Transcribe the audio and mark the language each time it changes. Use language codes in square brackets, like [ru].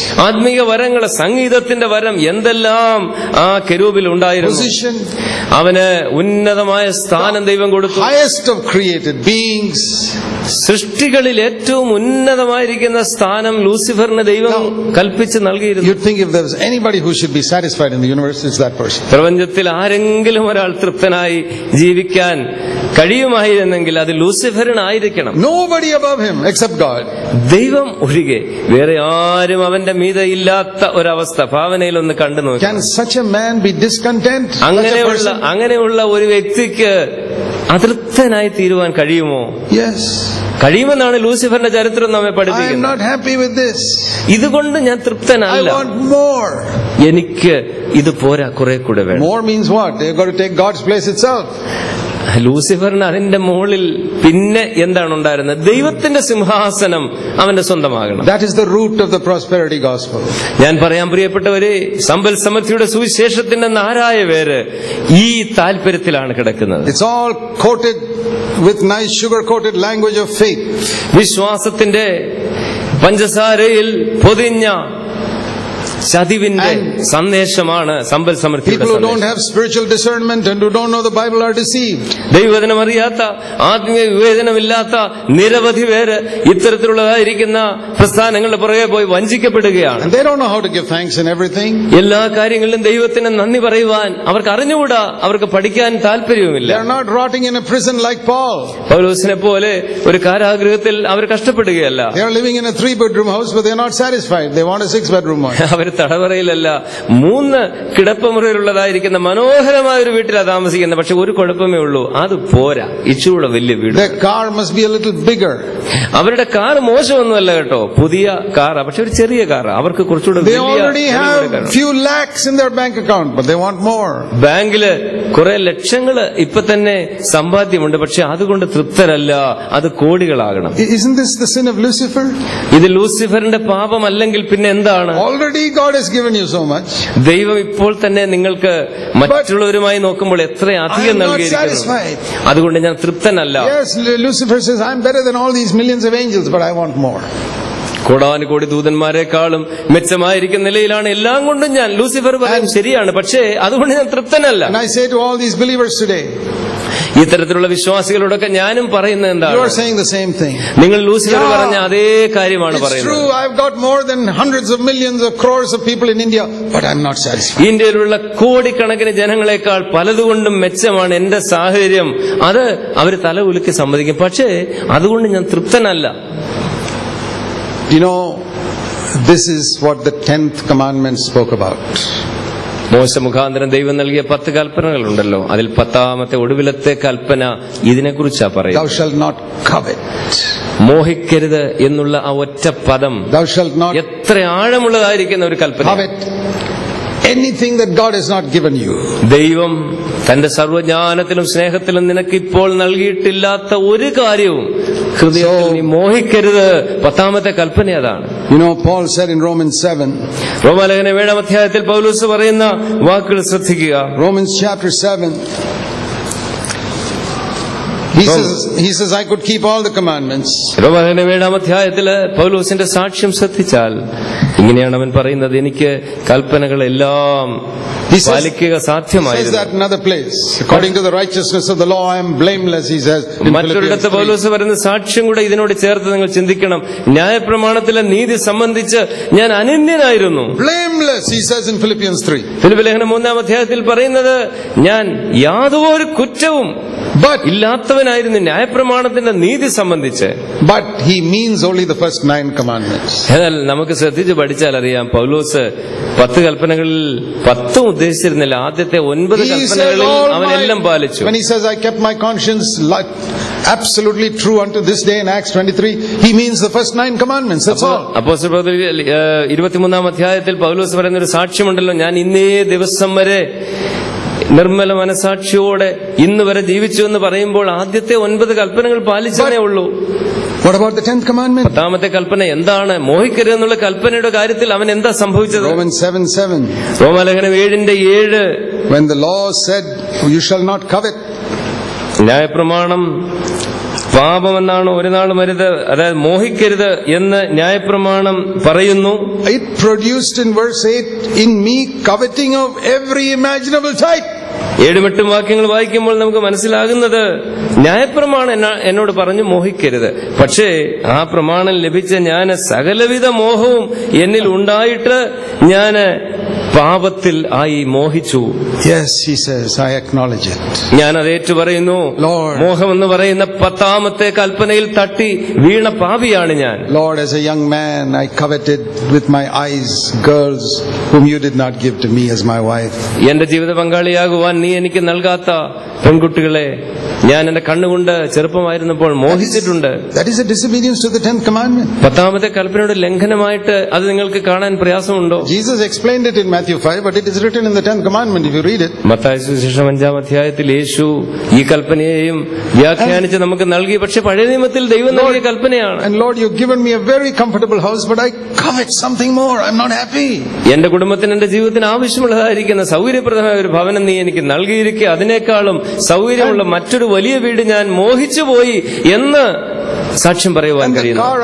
[ml] ആത്മീയ വരങ്ങൾ, സംഗീതത്തിന്റെ വരം എന്തെല്ലാം ആ കെരൂബിൽ ഉണ്ടായിരുന്നു. അവന് ഉന്നതമായ സ്ഥാനം ദൈവം കൊടുത്തു. [en] highest of created beings, [ml] സൃഷ്ടികളിൽ ഏറ്റവും ഉന്നതമായിരിക്കുന്ന സ്ഥാനം ലൂസിഫറിന് ദൈവം കൽപ്പിച്ച് നൽകിയിരുന്നു. [en] You think if there was anybody who should be satisfied in the universe, it's that person. [ml] പ്രപഞ്ചത്തിൽ ആരെങ്കിലും ഒരാൾ തൃപ്തനായി ജീവിക്കാൻ കഴിയുമായിരുന്നെങ്കിൽ അത് ലൂസിഫറിനായിരിക്കണം. [en] Nobody above him except God. [ml] ദൈവം ഒഴികെ വേറെ ആരും അവന്റെ മീതെ ഇല്ലാത്ത ഒരവസ്ഥ ഭാവനയിൽ ഒന്ന് കണ്ടു നോക്കി. [en] Can such a man be discontent? [ml] അങ്ങനെയുള്ള ഒരു വ്യക്തിക്ക് അതൃപ്തനായി തീരുവാൻ കഴിയുമോ? [en] Yes. [ml] കഴിയുമെന്നാണ് ലൂസിഫറിന്റെ ചരിത്രം നമ്മെ പഠിപ്പിക്കുന്നത്. [en] I am not happy with this. [ml] ഇതുകൊണ്ട് ഞാൻ തൃപ്തനല്ല. [en] I want more. [ml] എനിക്ക് ഇത് പോരാ, കുറെ കൂടെ വേണം. [en] More means what? They have got to take God's place itself. [ml] ലൂസിഫറിന് അതിന്റെ മുകളിൽ പിന്നെ എന്താണ് ഉണ്ടായിരുന്നത്? ദൈവത്തിന്റെ സിംഹാസനം അവന്റെ സ്വന്തമാകണം. [en] That is the root of the prosperity gospel. [ml] ഞാൻ പറയാൻ പ്രിയപ്പെട്ടവരെ, സമ്പൽ സമൃദ്ധിയുടെ സുവിശേഷത്തിന്റെ നാരായ വേര് ഈ താല്പര്യത്തിലാണ് കിടക്കുന്നത്. [en] It's all coated with nice sugar coated language of faith. [ml] വിശ്വാസത്തിന്റെ പഞ്ചസാരയിൽ പൊതിഞ്ഞ ചതിവിന്റെ സന്ദേശമാണ് സമ്പൽ സമൃദ്ധിയുടെ സന്ദേശം. [en] People who don't have spiritual discernment and who don't know the Bible are deceived. [ml] ദൈവവചനം അറിയാത്ത, ആത്മീയ വിവേചനമില്ലാത്ത നിരവധി പേര് ഇത്തരത്തിലുള്ളതായിരിക്കുന്ന പ്രസ്ഥാനങ്ങളുടെ പുറകെ പോയി വഞ്ചിക്കപ്പെടുകയാണ്. [en] And they don't know how to give thanks in everything. [ml] എല്ലാ കാര്യങ്ങളിലും ദൈവത്തിന് നന്ദി പറയുവാൻ അവർക്ക് അറിഞ്ഞുകൂടാ, അവർക്ക് പഠിക്കാൻ താല്പര്യവുമില്ല. [en] They are not rotting in a prison like Paul. [ml] പൗലോസിനെ പോലെ ഒരു കാരാഗൃഹത്തിൽ അവർ കഷ്ടപ്പെടുകയല്ല. [en] They are living in a 3-bedroom house, but they are not satisfied. They want a 6-bedroom one. [ml] അവർ തടവറയിലല്ല, 3 കിടപ്പുമുറിയിലുള്ളതായിരിക്കുന്ന മനോഹരമായ ഒരു വീട്ടിലാണ് താമസിക്കുന്നത്. പക്ഷെ ഒരു കുഴപ്പമേ ഉള്ളൂ, അത് പോരാ, ഇച്ചിരൂടെ വലിയ വീട്. [en] Their car must be a little bigger. [ml] അവരുടെ കാർ മോശമൊന്നുമല്ല കേട്ടോ, പുതിയ കാറാ, പക്ഷെ ഒരു ചെറിയ കാറാ. അവർക്ക് കുറച്ചുകൂടെ [en] They already have few lakhs in their bank account, but they want more. [ml] ബാങ്കില് കുറെ ലക്ഷങ്ങള് ഇപ്പൊ തന്നെ സമ്പാദ്യമുണ്ട്, പക്ഷെ അതുകൊണ്ട് തൃപ്തരല്ല, അത് കോടികളാകണം. [en] Isn't this the sin of Lucifer? [ml] ഇത് ലൂസിഫറിന്റെ പാപമല്ലെങ്കിൽ പിന്നെ എന്താണ്? [en] Already God has given you so much. [ml] ദൈവം ഇപ്പോൾ തന്നെ നിങ്ങൾക്ക് മറ്റുള്ളവരുമായി നോക്കുമ്പോൾ എത്ര അധികം നൽകിയിരിക്കുന്നു. അതുകൊണ്ട് ഞാൻ തൃപ്തനല്ല. [en] Yes, Lucifer says I am better than all these millions of angels, but I want more. [ml] കോടാനുകോടി ദൂതന്മാരെക്കാളും മെച്ചമായിരിക്കുന്ന നിലയിലാണ് എല്ലാം കൊണ്ടും ഞാൻ. ലൂസിഫർ പറയും ശരിയാണ്, പക്ഷേ അതുകൊണ്ട് ഞാൻ തൃപ്തനല്ല. [en] And I say to all these believers today, [ml] ഇത്തരത്തിലുള്ള വിശ്വാസികളോടൊക്കെ ഞാനും പറയുന്നത് എന്താണ്? [en] You are saying the same thing. [ml] നിങ്ങൾ ലൂസിഫർ പറഞ്ഞ അതേ കാര്യമാണ് പറയുന്നത്. [en] It's true, I've got more than hundreds of millions of crores of people in India, but I'm not satisfied. [ml] ഇന്ത്യയിലുള്ള കോടിക്കണക്കിന് ജനങ്ങളെക്കാൾ പലതുകൊണ്ടും മെച്ചമാണ് എന്റെ സാഹചര്യം. അത് അവർ തല ഉലുക്കി സമ്മതിക്കും, പക്ഷേ അതുകൊണ്ട് ഞാൻ തൃപ്തനല്ല. [en] You know, this is what the 10th commandment spoke about. [ml] മോശ മുഖാന്തരം ദൈവം നൽകിയ 10 കൽപ്പനകളുണ്ടല്ലോ, അതിൽ 10ാമത്തെ ഒടുവിലത്തെ കൽപ്പന ഇതിനെക്കുറിച്ചാ പറയുന്നത്. [en] Thou shalt not covet. [ml] മോഹിക്കരുത് എന്നുള്ള ആ ഒറ്റ പദം [en] Thou shalt not [ml] എത്ര ആഴമുള്ളതായിരിക്കുന്ന ഒരു കൽപ്പന. [en] Covet anything that God has not given you. [ml] ദൈവം തന്റെ സർവ്വജ്ഞാനത്തിലും സ്നേഹത്തിലും നിനക്ക് ഇപ്പോൾ നൽകിയിട്ടില്ലാത്ത ഒരു കാര്യവും ഹൃദയത്തിൽ നീ മോഹിക്കരുത്. 10ാമത്തെ കൽപ്പന അതാണ്. [en] Paul said in Romans 7. [ml] റോമാലേഖനം 7-ാം അധ്യായത്തിൽ പൗലോസ് പറയുന്ന വാക്കുകൾ ശ്രദ്ധിക്കുക. [en] Romans chapter 7. He says I could keep all the commandments. [ml] റോമാലേഖനം 7-ാം അധ്യായത്തില് പൗലോസിന്റെ സാക്ഷ്യം ശ്രദ്ധിച്ചാൽ ഇങ്ങനെയാണ് അവൻ പറയുന്നത്, എനിക്ക് കൽപ്പനകളെല്ലാം പാലിക്കുക സാധ്യമായിരുന്നു. [en] He says that in another place. According to the righteousness of the law I am blameless, he says. [ml] മറ്റൊരിടത്ത് പൗലോസ് പറയുന്ന സാക്ഷ്യം കൂടെ ഇതിനോട് ചേർത്ത് നിങ്ങൾ ചിന്തിക്കണം. ന്യായപ്രമാണത്തിലെ നീതി സംബന്ധിച്ച് ഞാൻ അനന്യനായിരുന്നു. [en] Blameless, he says in Philippians 3. [ml] Philippi ലേഖനം 3-ാം അധ്യായത്തിൽ പറയുന്നത്, ഞാൻ യാതൊരു കുറ്റവും ഇല്ലാത്തവനായിരുന്നു ന്യായപ്രമാണത്തിന്റെ നീതി സംബന്ധിച്ച്. [en] But he means only the first 9 commandments. [ml] എന്നാൽ നമുക്ക് ശ്രദ്ധിച്ച് പഠിച്ചാൽ അറിയാം, പൗലോസ് 10 കൽപ്പനകളിൽ 10 ഉദ്ദേശിച്ചിരുന്നില്ല. ആദ്യത്തെ 9 കൽപ്പനകളിൽ അവനെല്ലാം പാലിച്ചു. [en] When he says I kept my conscience absolutely true unto this day in Acts 23, he means the first 9 commandments. That's all. [ml] അപ്പോസ്തലപ്രവൃത്തികൾ 23-ാം അധ്യായത്തിൽ പൗലോസ് പറയുന്ന ഒരു സാക്ഷ്യമുണ്ടല്ലോ, ഞാൻ ഇന്നേ ദിവസം വരെ നിർമ്മല മനസാക്ഷിയോടെ ഇന്ന് വരെ ജീവിച്ചു എന്ന് പറയുമ്പോൾ ആദ്യത്തെ 9 കൽപ്പനകൾ പാലിച്ചതേ ഉള്ളൂ. [en] What about the 10th commandment? [ml] 10ാമത്തെ കൽപ്പന എന്താണ്? മോഹിക്കരുത് എന്നുള്ള കൽപ്പനയുടെ കാര്യത്തിൽ അവൻ എന്താ സംഭവിച്ചത്? [en] Romans 7:7. [ml] റോമാലേഖനം 7:7. [en] When the law said you shall not covet. [ml] ന്യായപ്രമാണം പാപമെന്നാണ്, ഒരു നാളും അരുത്, അതായത് മോഹിക്കരുത് എന്ന് ന്യായപ്രമാണം പറയുന്നു. [en] It produced in verse 8 in me coveting of every imaginable type. [ml] 7-8 വാക്യങ്ങൾ വായിക്കുമ്പോൾ നമുക്ക് മനസ്സിലാകുന്നത്, ന്യായപ്രമാണം എന്നോട് പറഞ്ഞു മോഹിക്കരുത്, പക്ഷേ ആ പ്രമാണം ലഭിച്ച ഞാൻ സകലവിധ മോഹവും എന്നിൽ ഉണ്ടായിട്ട് ഞാൻ പാപത്തിൽ ആയി മോഹിച്ചു. [en] Yes, he says, I acknowledge it. [ml] ഞാൻ അത് ഏറ്റു പറയുന്നു. മോഹം എന്ന് പറയുന്ന 10ാമത്തെ കൽപ്പനയിൽ തട്ടി വീണ പാപിയാണ് ഞാൻ. [en] Lord, as a young man I coveted with my eyes girls whom you did not give to me as my wife. [ml] എന്റെ ജീവിത പങ്കാളിയാകുവാൻ നീ എനിക്ക് നൽകാത്ത പെൺകുട്ടികളെ ഞാൻ എന്റെ കണ്ണുകൊണ്ട് ചെറുപ്പമായിരുന്നപ്പോൾ മോഹിച്ചിട്ടുണ്ട്. [en] That is a disobedience to the 10th commandment. [ml] 10ാമത്തെ കൽപ്പനയുടെ ലംഘനമായിട്ട് അത് നിങ്ങൾക്ക് കാണാൻ പ്രയാസമുണ്ടോ? [en] Jesus explained it in Matthew 5, but it is written in the 10th commandment if you read it. [ml] Mathai സുവിശേഷം 5-ാം അധ്യായത്തിൽ യേശു ഈ കൽപ്പനയെയും വ്യാഖ്യാനിച്ച് നമുക്ക് നൽകി. പക്ഷെ പഴയ നിയമത്തിൽ ദൈവം നൽകിയ കൽപ്പനയാണ്. [en] And Lord, you've given me a very comfortable house, but I covet something more. I'm not happy. [ml] എന്റെ കുടുംബത്തിന്, എന്റെ ജീവിതത്തിന് ആവശ്യമുള്ളതായിരിക്കുന്ന സൗകര്യപ്രദമായ ഒരു ഭവനം നീ എനിക്ക് നൽകിയിരിക്കുക, അതിനേക്കാളും സൗകര്യമുള്ള മറ്റൊരു വലിയ വീട് ഞാൻ മോഹിച്ചു പോയി എന്ന് സാക്ഷ്യം പറയുവാൻ കഴിയുന്നു.